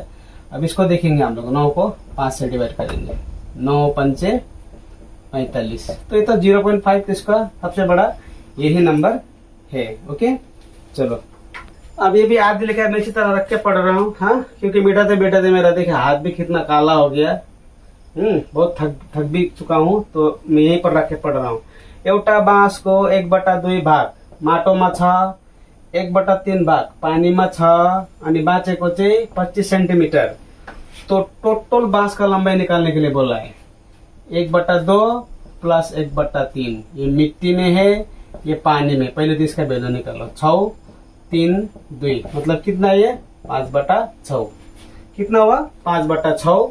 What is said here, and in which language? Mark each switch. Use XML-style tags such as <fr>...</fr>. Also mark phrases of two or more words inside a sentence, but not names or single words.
<hi>अब इसको देखेंगे हम लोग, 9 को 5 से डिवाइड करेंगे, 9 पंचे 45, तो ये तो 0.5, तो इसका सबसे बड़ा यही नंबर है। ओके, चलो अब ये भी आधे लिखा है, मैं इसी तरह रख के पढ़ रहा हूँ। हाँ, क्योंकि बेटाते मेरा देखिए हाथ भी कितना काला हो गया, बहुत थक भी चुका हूँ, तो मैं यहीं पर रख के पढ़ रहा हूँ।</hi> <ne>एउटा बाँसको 1/2 भाग माटोमा छ, 1/3 भाग पानीमा छ, अनि बाँचेको चाहिँ 25 सेन्टिमिटर।</ne> <hi>तो टोटल बांस का लंबाई निकालने के लिए बोला है। 1/2 प्लस 1/3, ये मिट्टी में है, ये पानी में। पहले तो इसका वैल्यू निकालो, 6 3 2, मतलब कितना है ये 5/6। कितना हुआ 5/6।</hi>